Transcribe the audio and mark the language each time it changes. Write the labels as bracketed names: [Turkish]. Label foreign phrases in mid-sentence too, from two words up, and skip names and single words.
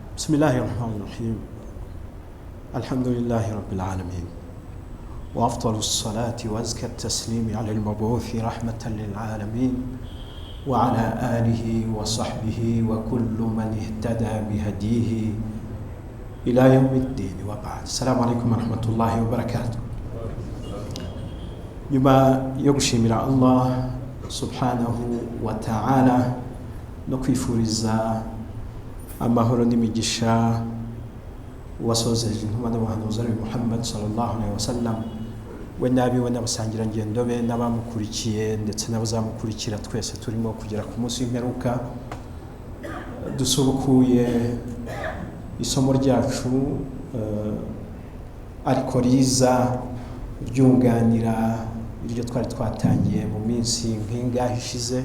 [Arabic] بسم الله الرحمن الرحيم الحمد لله رب العالمين وأفضل الصلاة وأزكى التسليم على المبعوث رحمة للعالمين وعلى آله وصحبه وكل من اهتدى بهديه إلى يوم الدين وبعد. السلام عليكم ورحمة الله وبركاته. [Kinyarwanda] nyuma yo gushimira [Arabic] الله سبحانه وتعالى [Kinyarwanda] no kwifuriza amahoro n'imigisha wasozeje intumwa n'abahanuzi ari Muhammad [Arabic] صلى الله عليه وسلم [Kinyarwanda] we nabi we n'abasangira ngendo be n'abamukurikiye ndetse n'abazamukurikira twese turimo kugera ku munsi w'imperuka, dusubukuye isomo ryacu ariko riza ryunganira iryo twari twatangiye mu minsi nk'ingahe ishize.